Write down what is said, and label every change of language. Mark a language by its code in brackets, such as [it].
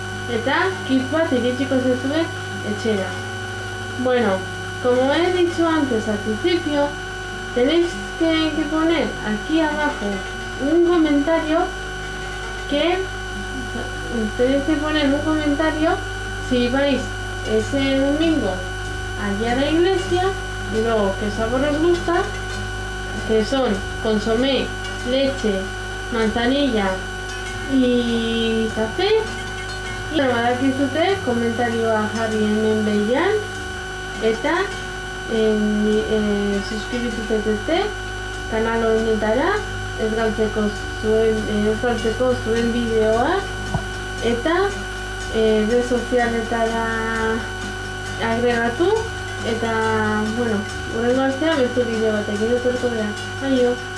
[eu] Eta kit bat iritsiko zaizuen etxera. [es] Como he dicho antes al principio, tenéis que poner aquí abajo un comentario si vais ese domingo allí a la iglesia y luego qué sabor os gusta, que son consomé, leche, manzanilla y café. [eu] Y badakizute komentarioa jarri hemen behian eta suskribitute kanal honetara ez galtzeko zuen bideoak eta red sozialetara agregatu eta, hurrengo artean beste bideo batek etorriko dira. Aio!